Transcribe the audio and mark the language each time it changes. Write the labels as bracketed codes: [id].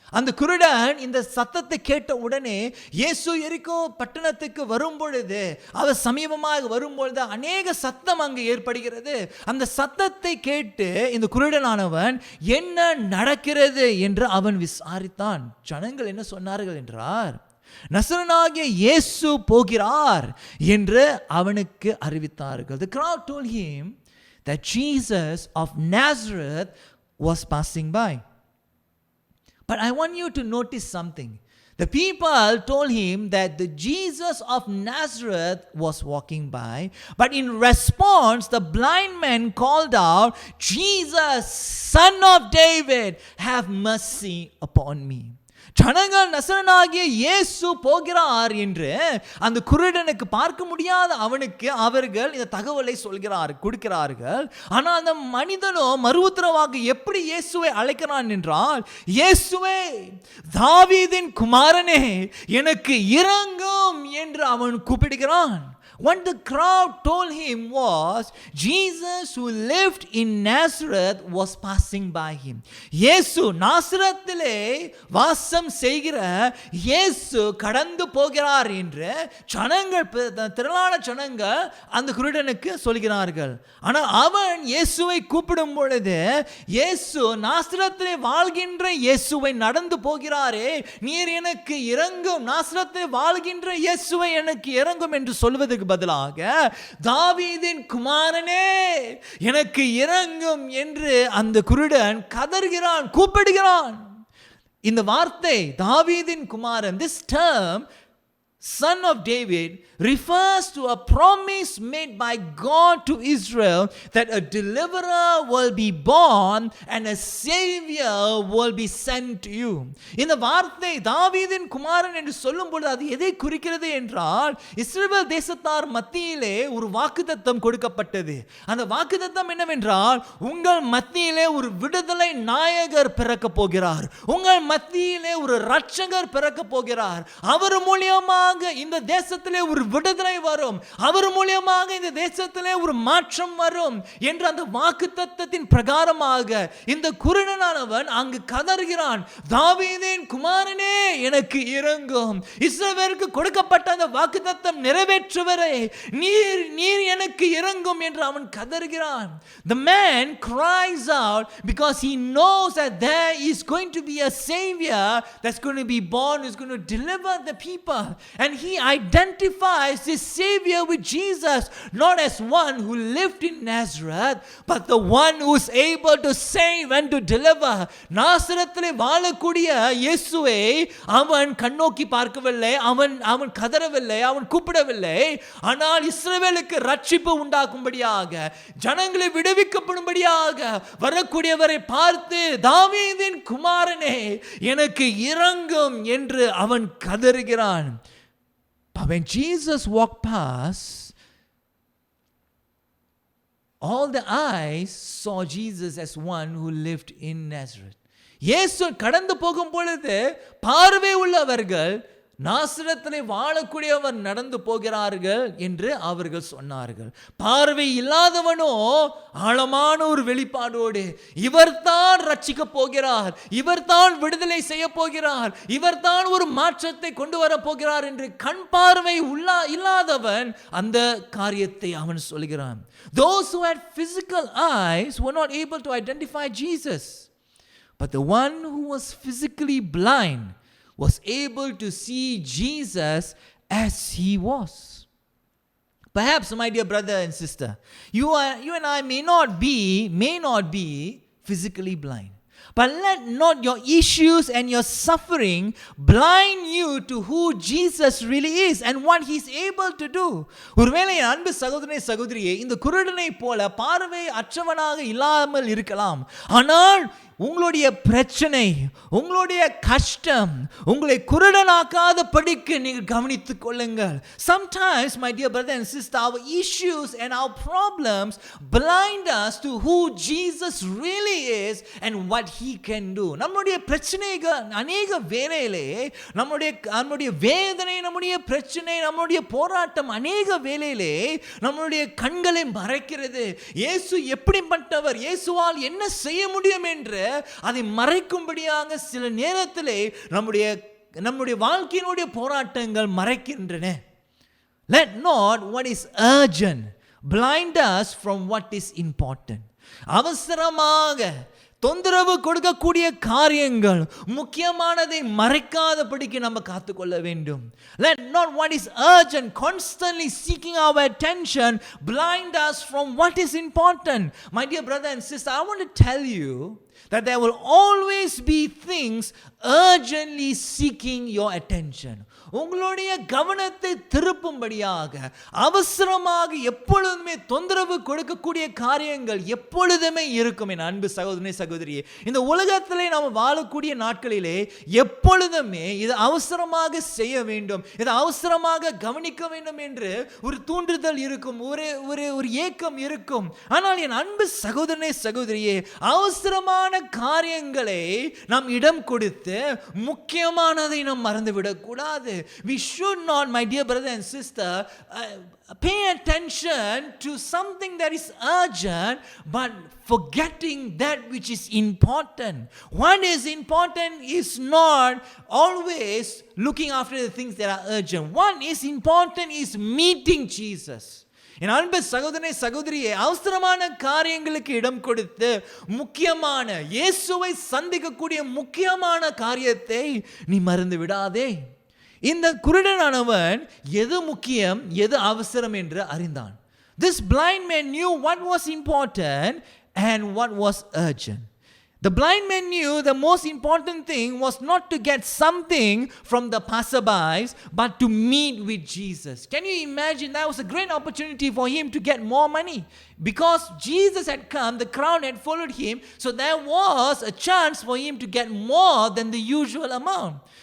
[ta] அந்த குருடன் இந்த சத்தத்தை கேட்ட உடனே இயேசு எரிகோ பட்டணத்துக்கு வரும் பொழுது அவர் சமீபமாக வரும் பொழுது அநேக சத்தம் அங்கு ஏற்படுகிறது. அந்த சத்தத்தை கேட்டு இந்த குருடனானவன் என்ன நடக்கிறது என்று அவன் விசாரித்தான். ஜனங்கள் என்ன சொன்னார்கள் என்றார், நசரேயனாகிய இயேசு போகிறார் என்று அவனுக்கு அறிவித்தார்கள். [en] The crowd told him that Jesus of Nazareth was passing by. But I want you to notice something. The people told him that the Jesus of Nazareth was walking by, but in response the blind man called out, Jesus, Son of David, have mercy upon me. [ta] ஜனங்கள் நசரேயனாகிய இயேசு போகிறார் என்று அந்த குருடனுக்கு பார்க்க முடியாத அவனுக்கு அவர்கள் இந்த தகவலை கொடுக்கிறார்கள். ஆனால் அந்த மனிதனோ மறுஉத்தரவாக எப்படி இயேசுவை அழைக்கிறான் என்றால், இயேசுவே தாவீதின் குமாரனே எனக்கு இரங்கும் என்று அவன் கூப்பிடுகிறான். [en] What the crowd told him was Jesus who lived in Nazareth was passing by him. [ta] இயேசு நாசரத்திலே வாசம் செய்கிற இயேசு கடந்து போகிறார் என்று திரளான ஜனங்கள் அந்த குருடனுக்கு சொல்கிறார்கள். ஆனால் அவன் இயேசுவை கூப்பிடும் பொழுது இயேசு நாசரத்திலே வாழ்கின்ற இயேசுவை நடந்து போகிறாரே, நீர் எனக்கு இரங்கும், நாசரத்திலே வாழ்கின்ற இயேசுவை எனக்கு இரங்கும் என்று சொல்வதற்கு பதிலாக தாவீதின் குமாரனே எனக்கு இரங்கும் என்று அந்த குருடன் கதறுகிறான், கூப்பிடுகிறான். இந்த வார்த்தை தாவீதின் குமாரன், [en] this term Son of David refers to a promise made by God to Israel that a deliverer will be born and a savior will be sent to you. [ta] இந்த வார்த்தை தாவீதின் குமாரன் என்று சொல்லும் பொழுது அது எதை குறிக்கிறது என்றால், இஸ்ரவேல் தேசத்தார் மத்தியிலே ஒரு வாக்குத்தத்தம் கொடுக்கப்பட்டது. அந்த வாக்குத்தத்தம் என்னவென்றால், உங்கள் மத்தியிலே ஒரு விடுதலை நாயகர் பிறக்க போகிறார், உங்கள் மத்தியிலே ஒரு இரட்சகர் பிறக்க போகிறார், அவர் மூலமாக மூலியமாக இந்த தேசத்திலே ஒரு விடுதலை வரும், அவர் மூலியமாக இந்த தேசத்திலே ஒரு மாற்றம் வரும் என்ற அந்த வாக்குத்தத்தத்தின் பிரகாரமாக இந்த குருடனானவன் அங்கு கதறுகிறான், தாவீதின் குமாரனே எனக்கு இரங்கும். இஸ்ரவேலுக்கு கொடுக்கப்பட்ட அந்த வாக்குத்தத்தம் நிறைவேற்றுவரே நீர் எனக்கு இரங்கும் என்று அவன் கதறுகிறான். [en] The man cries out because he knows that there is going to be a savior that's going to be born, who's going to deliver the people, and he identifies this savior with Jesus, not as one who lived in Nazareth, but the one who is able to save and to deliver. [ta] நாசரத்திலே வாழக்கூடிய இயேசுவை அவன் கண்ணோக்கி பார்க்கவில்லை, அவன் கதறவில்லை, அவன் கூப்பிடவில்லை. ஆனால் இஸ்ரவேலுக்கு ரட்சிப்பு உண்டாக்கும்படியாக, ஜனங்களை விடுவிக்கப்படும்படியாக வரக்கூடியவரை பார்த்து, தாவீதின் குமாரனே எனக்கு இரங்கும் என்று அவன் கதறுகிறான். [en] But when Jesus walked past, all the eyes saw Jesus as one who lived in Nazareth. [ta] இயேசு கடந்து போகும் பொழுது பார்வை உள்ளவர்கள் நாசரத்திலே வாழக்கூடியவர் நடந்து போகிறார்கள் என்று அவர்கள் சொன்னார்கள். பார்வை இல்லாதவனோ ஆழமான ஒரு வெளிப்பாடோடு, இவர்தான் ரட்சிக்க போகிறார், இவர்தான் விடுதலை செய்ய போகிறார், இவர்தான் ஒரு மாற்றத்தை கொண்டு வர போகிறார் என்று கண் பார்வை இல்லாதவன் அந்த காரியத்தை அவன் சொல்கிறான். [en] Those who had physical eyes were not able to identify Jesus, but the one who was physically blind was able to see Jesus as he was. Perhaps, my dear brother and sister, you and I may not be physically blind, but let not your issues and your suffering blind you to who Jesus really is and what he's able to do. [ta] ஒருவேளை அன்பு சகோதரனே சகோதரியே, இந்த குருடனை போல பார்வை அற்றவனாக இல்லாமல் இருக்கலாம், ஆனால் உங்களுடைய பிரச்சனை, உங்களுடைய கஷ்டம் உங்களை குருடனாக்காத படிக்க நீங்கள் கவனித்துக் கொள்ளுங்கள். [en] Sometimes, my dear brother and sister, our issues and our problems blind us to who Jesus really is and what he can do. [ta] நம்முடைய பிரச்சனைகள் அநேக வேளையிலே, நம்முடைய வேதனை, நம்முடைய பிரச்சனை, நம்முடைய போராட்டம் அநேக வேளையிலே நம்முடைய கண்களை மறைக்கிறது. இயேசு எப்படிப்பட்டவர், இயேசுவால் என்ன செய்ய முடியும் என்று அதை மறைக்கும்படியாக சில நேரத்திலே நம்முடைய வாழ்க்கையினுடைய போராட்டங்கள் மறைக்கின்றன. [en] Let not what is urgent blind us from what is important. [ta] அவசரமாக தொந்தரவு கொடுக்கக்கூடிய காரியங்கள் முக்கியமானதை மறைக்காதபடிக்கு நம்ம காத்துக்கொள்ள வேண்டும். [en] Let not what is urgent, constantly seeking our attention, blind us from what is important. My dear brother and sister, I want to tell you that there will always be things urgently seeking your attention. [ta] உங்களுடைய கவனத்தை திருப்பும்படியாக அவசரமாக எப்பொழுதுமே தொந்தரவு கொடுக்கக்கூடிய காரியங்கள் எப்பொழுதுமே இருக்கும். என் அன்பு சகோதரனே சகோதரியே, இந்த உலகத்திலே நாம் வாழக்கூடிய நாட்களிலே எப்பொழுதுமே இது அவசரமாக செய்ய வேண்டும், இதை அவசரமாக கவனிக்க வேண்டும் என்று ஒரு தூண்டுதல் இருக்கும், ஒரு ஏக்கம் இருக்கும். ஆனால் என் அன்பு சகோதரனே சகோதரியே, அவசரமான காரியங்களை நாம் இடம் கொடுத்து முக்கியமானதை நாம் மறந்துவிடக் கூடாது. [en] We should not, my dear brother and sister, pay attention to something that is urgent, but forgetting that which is important. What is important is not always looking after the things that are urgent. What is important is meeting Jesus. [ta] என் அன்பு சகோதரனே சகோதரியே, அவசரமான காரியங்களுக்கு இடம் கொடுத்து முக்கியமான இயேசுவை சந்திக்கக்கூடிய முக்கியமான காரியத்தை நீ மறந்து விடாதே. இந்த குருடனானவன் எது முக்கியம் எது அவசரம் என்று அறிந்தான். [en] This blind man knew what was important and what was urgent. The blind man knew the most important thing was not to get something from the passerbys, but to meet with Jesus. Can you imagine? That was a great opportunity for him to get more money. Because Jesus had come, the crowd had followed him, so there was a chance for him to get more than the usual amount.